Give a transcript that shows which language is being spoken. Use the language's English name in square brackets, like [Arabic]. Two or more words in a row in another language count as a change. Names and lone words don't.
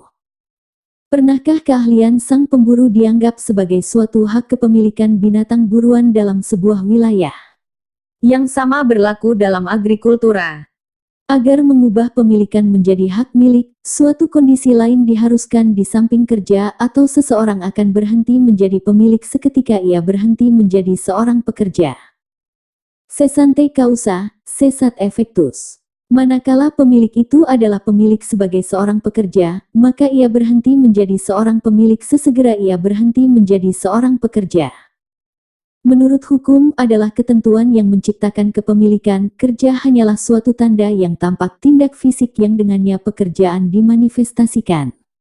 [Indonesian] Pernahkah keahlian sang pemburu dianggap sebagai suatu hak kepemilikan binatang buruan dalam sebuah wilayah? Yang sama berlaku dalam agrikultura. Agar mengubah pemilikan menjadi hak milik, suatu kondisi lain diharuskan di samping kerja atau seseorang akan berhenti menjadi pemilik seketika ia berhenti menjadi seorang pekerja. [Latin] Cessante causa, cessat effectus. [Indonesian] Manakala pemilik itu adalah pemilik sebagai seorang pekerja, maka ia berhenti menjadi seorang pemilik sesegera ia berhenti menjadi seorang pekerja. Menurut hukum adalah ketentuan yang menciptakan kepemilikan, kerja hanyalah suatu tanda yang tampak tindak fisik yang dengannya pekerjaan dimanifestasikan.